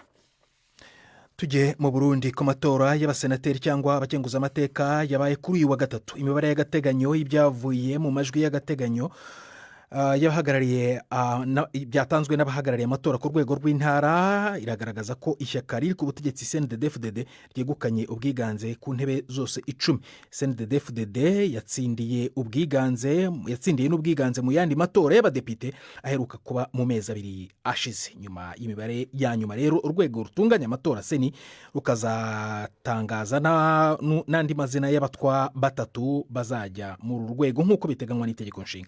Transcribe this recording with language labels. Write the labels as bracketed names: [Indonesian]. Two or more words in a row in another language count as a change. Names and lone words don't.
[Kinyarwanda] Tujye mu Burundi ku matora y'abasenateri cyangwa abakenguza amateka yabaye kuri uyu wa gatatu. Imibare y'agateganyo y'ibyavuye mu majwi y'agateganyo byatanzwe n'abahagarariye amatora ku rwego rw'intara iragaragaza ko ishyaka riri ku butegetsi CNDD-FDD ryegukanye ubwiganze ku ntebe zose 10. CNDD-FDD yatsindiye n'ubwiganze mu yandi matora y'abadepite aheruka kuba mu mezi 2 ashize. Nyuma y'imibare ya nyuma rero urwego rutunganya amatora seni rukazatangaza n'andi mazina y'abatwa 3 bazajya mu rwego nk'uko biteganywa n'itegeko nshinga.